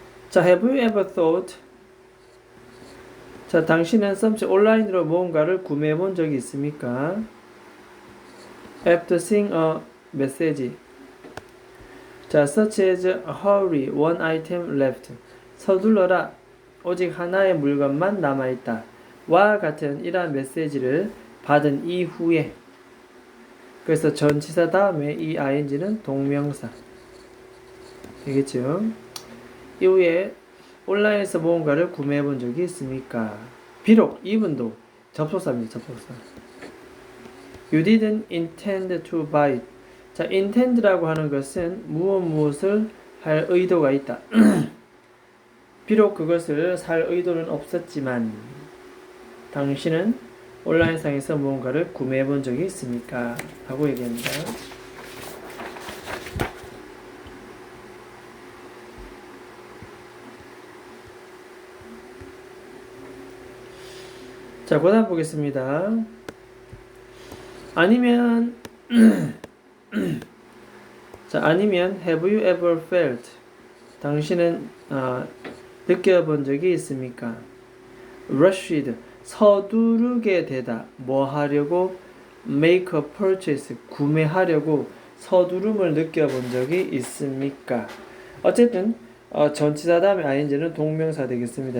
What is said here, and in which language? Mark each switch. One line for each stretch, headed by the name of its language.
English: 자, have you ever thought?
Korean: 자, 당신은 something 온라인으로 무언가를 구매해 본 적이 있습니까?
English: After seeing a message. 자, such as hurry, one item left.
Korean: 서둘러라, 오직 하나의 물건만 남아있다. 와 같은 이러한 메시지를 받은 이후에. 그래서 전치사 다음에 이 ing는 동명사. 되겠죠? 이후에 온라인에서 무언가를 구매해 본 적이 있습니까? 비록 이분도 접속사입니다. 접속사.
English: You didn't intend to buy it.
Korean: 자, intend라고 하는 것은 무엇을 할 의도가 있다. 비록 그것을 살 의도는 없었지만 당신은 온라인상에서 무언가를 구매해 본 적이 있습니까? 하고 얘기합니다. 자, 그 다음 보겠습니다. 아니면 자, 아니면
English: have you ever felt?
Korean: 당신은 느껴본 적이 있습니까? rushed, 서두르게 되다. 뭐 하려고?
English: make a purchase,
Korean: 구매하려고 서두름을 느껴본 적이 있습니까? 어쨌든 전치사 다음에 ing는 동명사 되겠습니다.